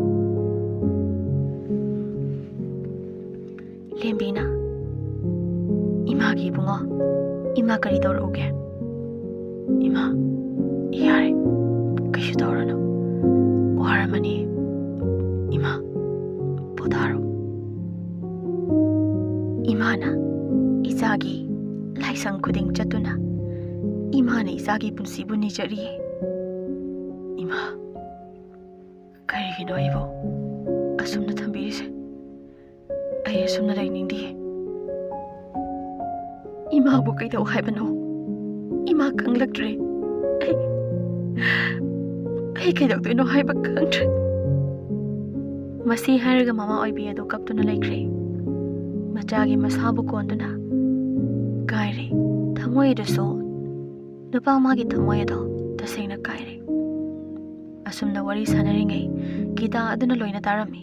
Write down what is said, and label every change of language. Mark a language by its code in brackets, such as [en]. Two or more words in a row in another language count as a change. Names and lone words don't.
[mni] Lembina Imagi bungo. Ima kari tawruge. Ima. Yare. Kaishu tawrano. Waramani. Ima. Potaro. Imana. Izagi. Laisang kuding chatuna. Imana izagi punsibu nijari. Ima. Karigino ibo. Asumna thambirise. Ay asumna lainindi. Ima bu kaidau haibano. Ima kanglaktre. Ay kaidau tuino haiba kangtre. Masi hairaga mama oibi adu kaptuna laikre. Machagi masabu konduna. Kaire. Thamoy daso. Nupa magi thamoy ado. Tasengna kaire. Asumna wari sanaringai. Gita aduna loina tarami.